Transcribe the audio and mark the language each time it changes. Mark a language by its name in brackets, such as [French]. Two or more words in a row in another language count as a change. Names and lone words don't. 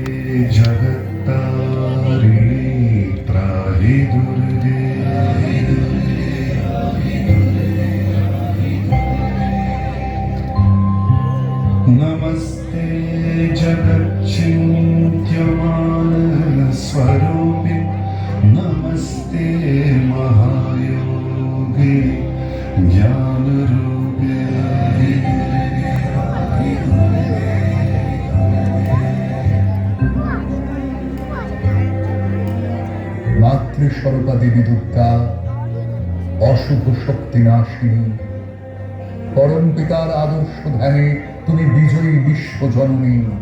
[Sanskrit] जगत्तारिणी त्राहि दुर्गे नमस्ते जगच्चिन्त्यमान स्वरूपे नमस्ते महायोगी ज्ञान रूपे [Bangla] মাতৃস্বরূপা দেবী দুর্গা, অশুভ শক্তি নাশিনী, পরম পিতার আদর্শ ধ্যানে তুমি বিজয়ী বিশ্বজননী।